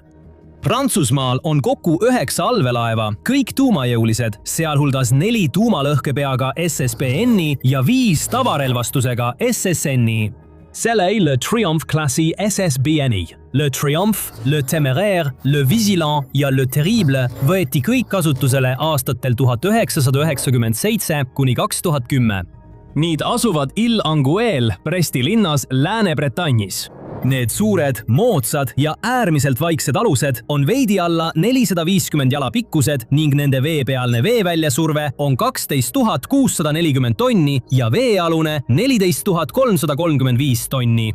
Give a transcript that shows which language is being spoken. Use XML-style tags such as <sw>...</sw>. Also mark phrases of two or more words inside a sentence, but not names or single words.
<et>Prantsusmaal on kokku 9 allveelaeva, kõik tuumajõulised, sealhulgas 4 tuumalõhkepeaga SSBN-i ja 5 tavarelvastusega SSN-i. Soleil Le Triomphe klassi SSBN-i, Le Triomphe, Le Téméraire, Le Vigilant ja Le Terrible võeti kõik kasutusele aastatel 1997 kuni 2010. Need asuvad Île-Anguel Bresti linnas Lääne-Bretagnis. Need suured, moodsad ja äärmiselt vaiksed alused on veidi alla 450 jala pikkused ning nende veepealne veeväljasurve on 12 640 tonni ja veealune 14 335 tonni.</et>